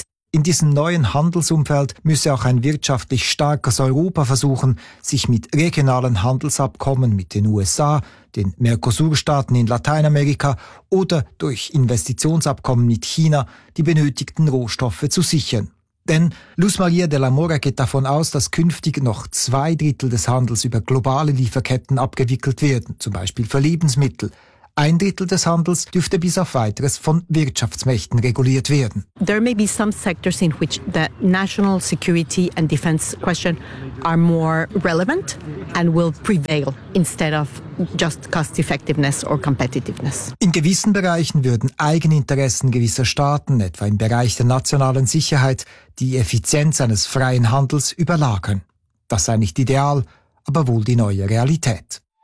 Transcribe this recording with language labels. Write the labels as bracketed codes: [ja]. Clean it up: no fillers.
[de] In diesem neuen Handelsumfeld müsse auch ein wirtschaftlich starkes Europa versuchen, sich mit regionalen Handelsabkommen mit den USA, den Mercosur-Staaten in Lateinamerika oder durch Investitionsabkommen mit China die benötigten Rohstoffe zu sichern. Denn Luz Maria de la Mora geht davon aus, dass künftig noch 2/3 des Handels über globale Lieferketten abgewickelt werden, zum Beispiel für Lebensmittel. Ein Drittel des Handels dürfte bis auf Weiteres von Wirtschaftsmächten reguliert werden. [en] There may be some sectors in which the national security and defense question are more relevant and will prevail instead of just cost effectiveness or competitiveness. [de] In gewissen Bereichen würden Eigeninteressen gewisser Staaten, etwa im Bereich der nationalen Sicherheit, die Effizienz eines freien Handels überlagern. Das sei nicht ideal, aber wohl die neue Realität.